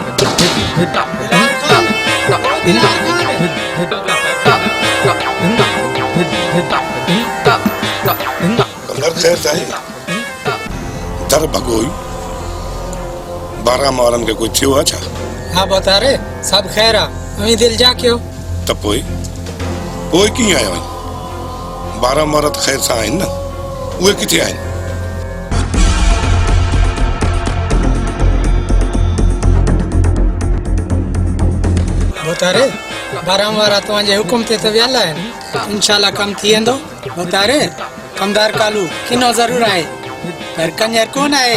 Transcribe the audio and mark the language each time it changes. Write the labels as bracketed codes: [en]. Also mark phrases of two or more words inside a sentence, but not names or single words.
[sd] तद अर्ज आहे दर भगोई 12 वारनि खे कोई थियो आहे छा? हाँ बता रे सब खैर आहे अवी दिल जा क्यों त पोइ कीअं आयो आहीं? 12 मरद ख़ैर सां आहिनि न, उहे किथे आहिनि? बता रे 12 वारा तव्हांजे हुकुम ते त वियल आहिनि इंशाल्लाह कम थी वेंदो। बता रे कमदार कालू किनो ज़रूर आहे पर कंजर कोन आहे।